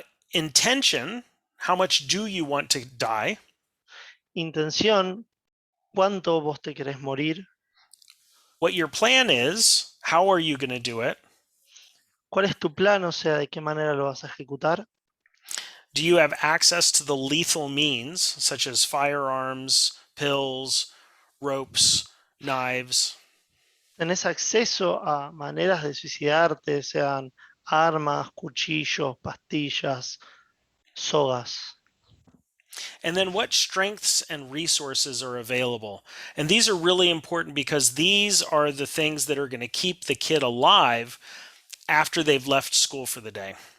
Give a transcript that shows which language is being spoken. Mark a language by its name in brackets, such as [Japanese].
[English] Intention, how much do you want to die? [Spanish] Intención, ¿cuánto vos te querés morir? [English] what your plan is, how are you going to do it? [Spanish] ¿Cuál es tu plan? O sea, ¿de qué manera lo vas a ejecutar? [English] Do you have access to the lethal means, such as firearms, pills, ropes, knives? [Spanish] ¿Tenés acceso a maneras de suicidarte, sean armas, cuchillos, pastillas, sogas? [English] And then what strengths and resources are available? And these are really important because these are the things that are going to keep the kid alive after they've left school for the day.